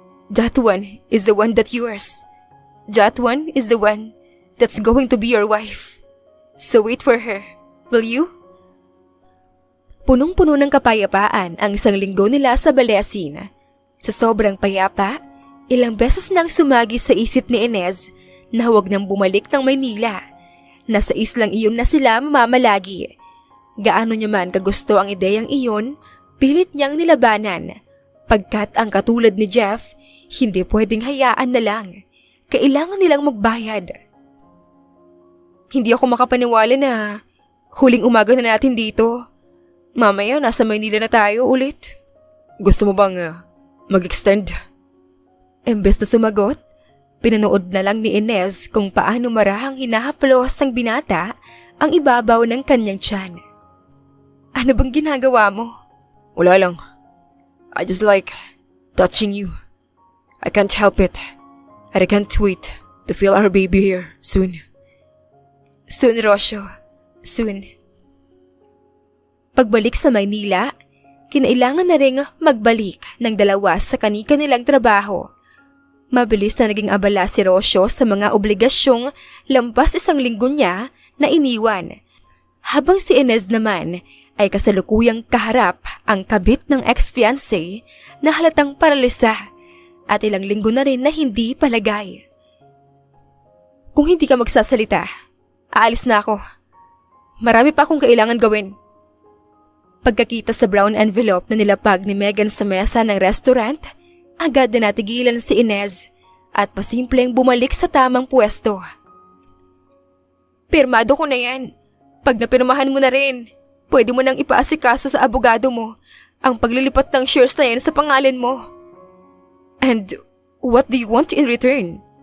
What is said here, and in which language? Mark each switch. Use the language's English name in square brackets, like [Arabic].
[English] That one is the one that's yours. That one is the one that's going to be your wife. So wait for her, will you? [Filipino] Punong-puno ng kapayapaan ang isang linggo nila sa Balesin. Sa sobrang payapa, ilang beses nang sumagi sa isip ni Inez na huwag nang bumalik ng Maynila. Nasa islang iyon na sila mamamalagi. Gaano niya man kagusto ang ideyang iyon, pilit niyang nilabanan. Pagkat ang katulad ni Jeff, hindi pwedeng hayaan na lang. Kailangan nilang magbayad. Hindi ako makapaniwala na huling umaga na natin dito. Mamaya nasa Maynila na tayo ulit. Gusto mo bang mag-extend? Embes na sumagot, pinanood na lang ni Inez kung paano marahang hinahaplos ng binata ang ibabaw ng kanyang tiyan. Ano bang ginagawa mo? Wala lang. [English] I just like touching you. I can't help it. And I can't wait to feel our baby here soon. Soon, Rosyo. Soon. [Filipino] Pagbalik sa Maynila, kinailangan na ring magbalik ng dalawa sa kanika nilang trabaho. Mabilis na naging abala si Rosyo sa mga obligasyong lampas 1 linggo niya na iniwan. Habang si Inez naman ay kasalukuyang kaharap ang kabit ng ex-fiancé na halatang paralisa at ilang linggo na rin na hindi palagay. Kung hindi ka magsasalita, aalis na ako. Marami pa akong kailangan gawin. Pagkakita sa brown envelope na nilapag ni Megan sa mesa ng restaurant, agad na natigilan si Inez at pasimpleng bumalik sa tamang pwesto. Pirmado ko na yan. Pag napirmahan mo na rin, pwede mo nang ipaasikaso sa abogado mo ang paglilipat ng shares na yan sa pangalan mo. [English] And what do you want in return?